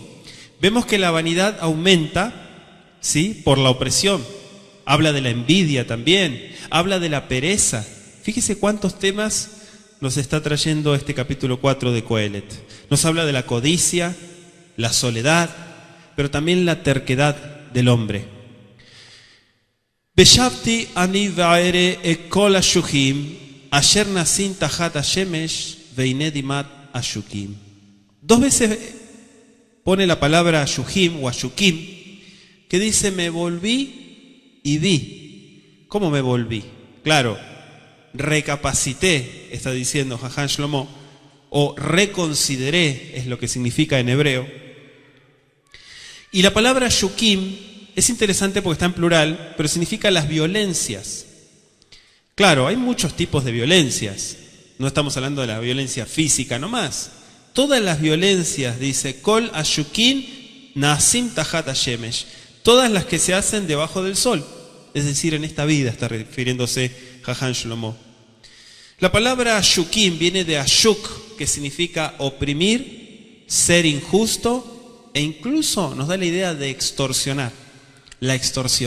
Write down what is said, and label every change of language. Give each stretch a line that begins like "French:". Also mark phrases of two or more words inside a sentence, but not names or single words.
Spanish: Vemos que la vanidad aumenta, ¿sí?, por la opresión. Habla de la envidia también, habla de la pereza. Fíjese cuántos temas nos está trayendo este capítulo 4 de Coelet. Nos habla de la codicia, la soledad, pero también la terquedad del hombre.
Hebrew: בשבתי אני ואראה את כל עשוקים, אשר נעשים תחת השמש והנה דמעת עשוקים.
Spanish: 2 veces pone la palabra ashukim o ashukim, que dice: me volví y vi. ¿Cómo me volví? Claro, recapacité, está diciendo Jajam Shlomo, o reconsideré, es lo que significa en hebreo. Y la palabra shukim es interesante porque está en plural, pero significa las violencias. Claro, hay muchos tipos de violencias. No estamos hablando de la violencia física nomás. Todas las violencias, dice,
Hebrew: כל עשוקים נעשים תחת השמש.
Spanish: Todas las que se hacen debajo del sol. Es decir, en esta vida está refiriéndose Jajam Shlomo. La palabra ashukim viene de ashuk, que significa oprimir, ser injusto e incluso nos da la idea de extorsionar, la extorsión.